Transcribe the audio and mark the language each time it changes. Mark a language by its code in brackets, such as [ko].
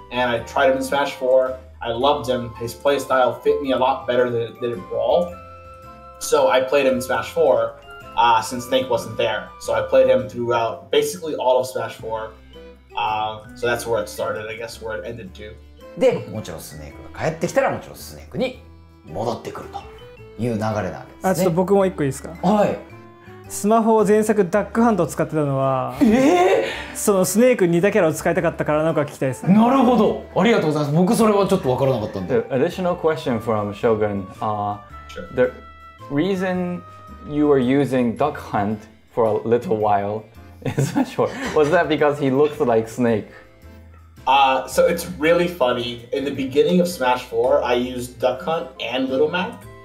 [en] And I tried him in Smash 4. I loved him. His playstyle fit me a lot better than it did in Brawl. So I played him in Smash 4 since Snake wasn't there. So I played him throughout basically all of Smash 4. So that's where it started, I guess, where it ended too. [ja] で、もちろんスネークが帰ってきたらもちろんスネークに戻ってくるという流れなわけですね。あ、ちょっと僕も一個いいですか。はい。スマホを前作ダックハントを使ってたのは、そのスネークに似たキャラを使いたかったからなのか聞きたいですね。なるほど、ありがとうございます。僕それはちょっと分からなかったんで。 [en] The additional question from Shogun. The reason you were using Duck Hunt for a little while is that short. Was that because he looks like Snake? So it's really funny. In the beginning of Smash 4, I used Duck Hunt and Little Mac.